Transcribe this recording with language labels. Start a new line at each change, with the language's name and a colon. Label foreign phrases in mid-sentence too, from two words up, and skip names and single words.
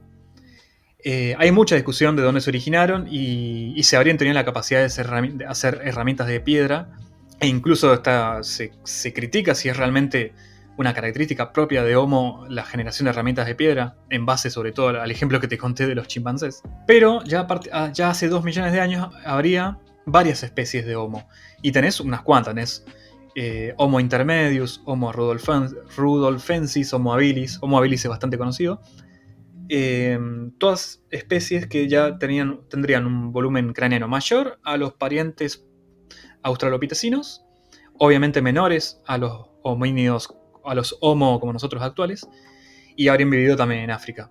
Spanish: Hay mucha discusión de dónde se originaron, y se habrían tenido la capacidad de hacer herramientas de piedra, e incluso se critica si es realmente una característica propia de Homo la generación de herramientas de piedra, en base sobre todo al ejemplo que te conté de los chimpancés. Pero ya hace 2 millones de años habría varias especies de Homo, y tenés unas cuantas. Tenés Homo intermedius, Homo rudolfensis, Homo habilis. Homo habilis es bastante conocido. Todas especies que ya tendrían un volumen craneano mayor a los parientes australopitecinos, obviamente menores a los homínidos, a los Homo como nosotros actuales, y habrían vivido también en África.